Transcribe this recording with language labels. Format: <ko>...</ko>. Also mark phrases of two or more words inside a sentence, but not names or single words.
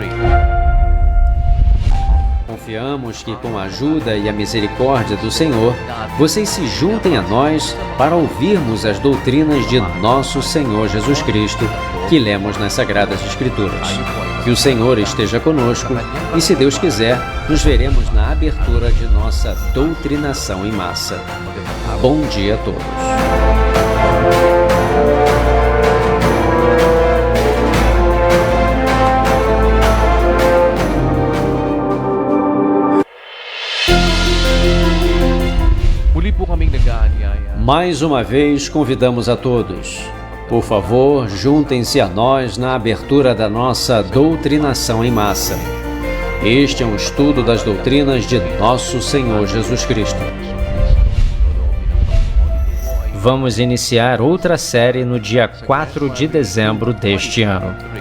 <pt>Confiamos que com a ajuda e a misericórdia do Senhor, vocês se juntem a nós para ouvirmos as doutrinas de nosso Senhor Jesus Cristo que lemos nas Sagradas Escrituras. Que o Senhor esteja conosco e, se Deus quiser, nos veremos na abertura de nossa doutrinação em massa. Bom dia a todos.</pt> <tl>Muli po kaming nag-aanyaya.</tl> <pt>Mais uma vez convidamos a todos. Por favor, juntem-se a nós na abertura da nossa doutrinação em massa. Este é um estudo das doutrinas de nosso Senhor Jesus Cristo. Vamos iniciar outra série no dia 4 de dezembro deste ano.</pt>